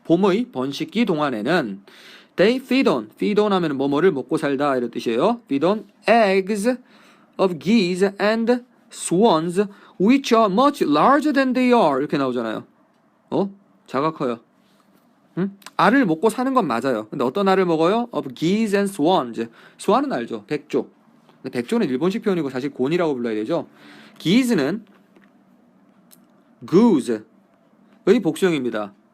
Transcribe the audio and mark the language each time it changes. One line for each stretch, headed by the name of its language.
Korean: 봄의 번식기 동안에는
English: they feed on
Korean: 하면은 뭐뭐를 먹고 살다 이런 뜻이에요.
English: feed on eggs of geese and swans which are much larger than they are.
Korean: 이렇게 나오잖아요. 작아 커요. 응? 알을 먹고 사는 건 맞아요. 근데 어떤 알을 먹어요?
English: Of geese and swans.
Korean: swan은 알죠? 백조. 근데 백조는 일본식 표현이고 사실 곤이라고 불러야 되죠. geese는 goose의 복수형입니다.